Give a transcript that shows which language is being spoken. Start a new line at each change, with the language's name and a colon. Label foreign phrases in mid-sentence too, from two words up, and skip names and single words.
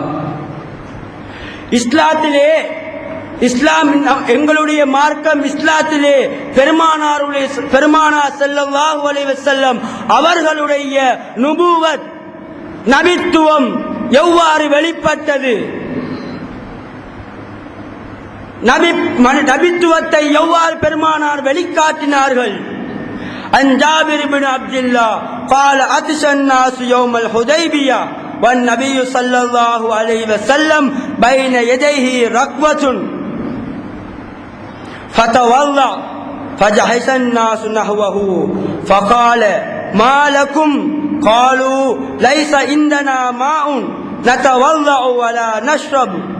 Tamil: இஸ்லாத்திலே, இஸ்லாம் எங்களுடைய மார்க்கம், இஸ்லாத்திலே பெருமானார்
Arabic: صلى الله عليه وسلم
Tamil: அவர்களுடைய நுபுவத், நபித்துவம் எவ்வாறு வெளிப்பட்டது, நபித்துவத்தை எவ்வாறு பெருமானார் வெளிக்காட்டினார்கள்.
Arabic: عن جابر بن عبد الله قال أتش الناس يوم الحديبية والنبي صلى الله عليه وسلم بين يديه ركوة فتولى فجحش الناس نحوه فقال ما لكم قالوا ليس عندنا ماء نتولى ولا نشرب